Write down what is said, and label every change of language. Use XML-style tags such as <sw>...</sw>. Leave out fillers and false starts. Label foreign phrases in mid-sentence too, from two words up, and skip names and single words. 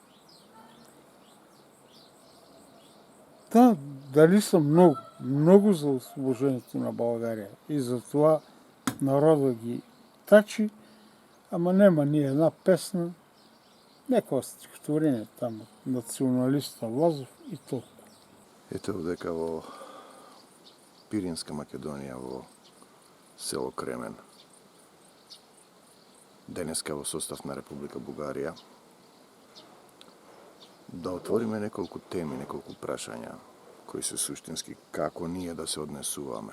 <bg>Да, дали са много за освобождението на България. И затова народа ги тачи, ама нема ни една песна, някаква стихотворение там от националиста Лазов и толкова.</bg> <mk>Ето дека во Пиринска Македонија, во село Кремен, денеска во состав на Република Бугарија, да отвориме неколку теми, неколку прашања, кои се суштински како ние да се однесуваме.</mk>